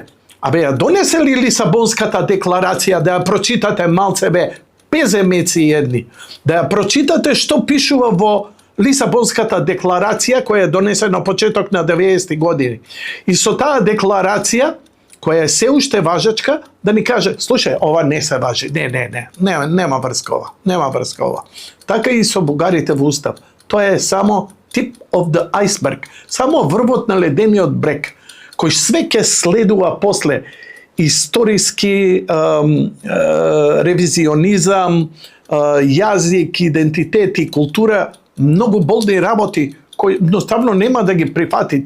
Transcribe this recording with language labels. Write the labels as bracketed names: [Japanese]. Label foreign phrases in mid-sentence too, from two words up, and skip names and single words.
[Macedonian] Абе, ја донесе ли Лисабонската декларација да ја прочитате малцебе, пеземеци едни, да ја прочитате што пишува во Лисабонската декларација која е донесена на почеток на 90-ти години. И со таа декларација, која е се уште важечка, да ни каже, слушај, ова не се важи, нема врска ова. Така и со бугарите во Устав. Тоа е само [English] tip of the iceberg, [Macedonian] само врвот на ледениот брег, кој све ќе следува после историски ревизионизам, јазик, идентитет и култура, многу болни работи кои едноставно нема да ги прифатите.